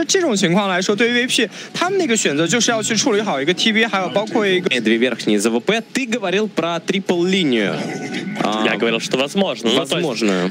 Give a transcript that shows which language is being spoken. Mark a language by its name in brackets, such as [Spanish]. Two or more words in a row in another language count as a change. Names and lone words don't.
[Chinese] 这种情况来说，对于 VP 他们那个选择就是要去处理好一个 TB， 还有包括一个 [Russian] две верхние ЗВП. Ты говорил про трипл-линию. Я говорил, что возможно. Возможно.